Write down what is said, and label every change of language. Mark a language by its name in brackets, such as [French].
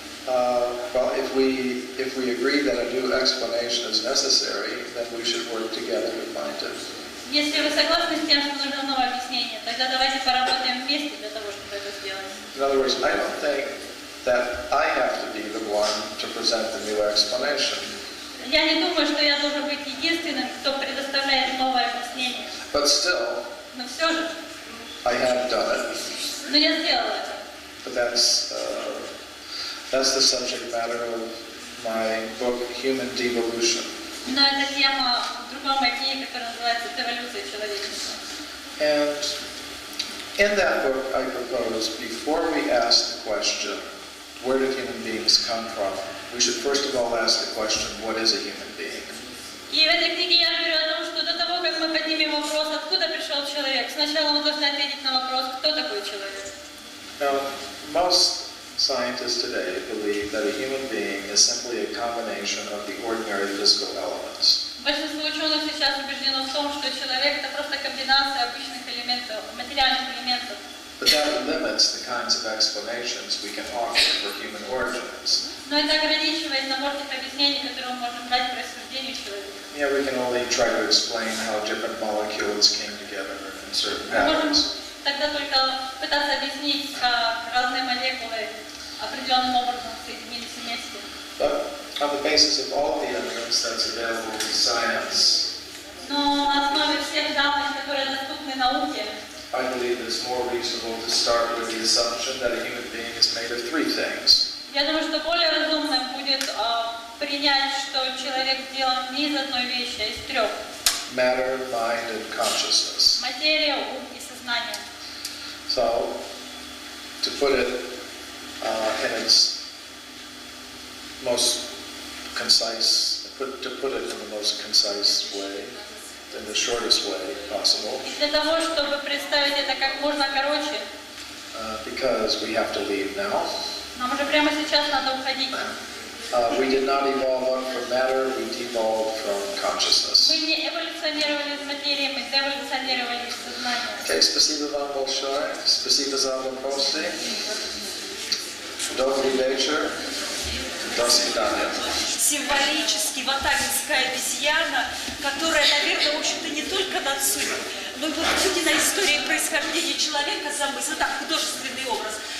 [English] Well, if we agree that a new explanation is necessary, then we should work together to find it. [Russian] Если вы согласны с тем, что нужно новое объяснение, тогда давайте поработаем вместе для того, чтобы это сделать. [English] In other words, I don't think that I have to be the one to present the new explanation. [Russian] Я не думаю, что я должен быть единственным, кто предоставляет новое объяснение. [English] But still, [Russian] Но все же, [English] I have done it. [Russian] но я сделала это. [English] but that's the subject matter of my book, Human Devolution. [Russian] Но это тема в другой моей книге, которая называется «Эволюция человечества». [English] And in that book, I propose, before we ask the question, where did human beings come from, we should first of all ask the question, what is a human being? [Russian] И в этой книге я говорю о том, что до того, как мы поднимем вопрос, откуда пришел человек, сначала мы должны ответить на вопрос, кто такой человек. [English] Now, most scientists today believe that a human being is simply a combination of the ordinary physical elements. [Russian] Большинство ученых сейчас убеждено в том, что человек это просто комбинация обычных элементов, материальных элементов. [English] But that limits the kinds of explanations we can offer for human origins. [Russian] Но это ограничивает набор тех объяснений, которые мы можем дать происхождению человека. [English] Yeah, we can only try to explain how different molecules came together in certain [Russian] Мы можем [English] patterns. [Russian] тогда только пытаться объяснить, как разные молекулы определенным образом соединились вместе. [English] But on the basis of all the evidence that's available in science, [Russian] Но на основе всех данных, которые доступны науке, [English] I believe it's more reasonable to start with the assumption that a human being is made of three things. [Russian] я думаю, что более разумным будет принять, что человек сделан не из одной вещи, а из трех. [English] Matter, mind, and consciousness. [Russian] Материя, ум и сознание. [English] So, to put it in its most concise, to put it in the most concise way, in the shortest way possible, [Russian] И для того, чтобы представить это как можно короче, [English] because we have to leave now. [Russian] нам уже прямо сейчас надо уходить. [English] We did not evolve up from matter, we devolved from consciousness. [Russian] Мы не эволюционировали из материи, мы деволюционировали из сознания. Okay, спасибо вам большое, спасибо за вопросы. Добрый вечер, до свидания. Символически ватагинская обезьяна, которая, наверное, в общем-то, не только над судьбой, но и вот на истории происхождения человека замысел, так, художественный образ.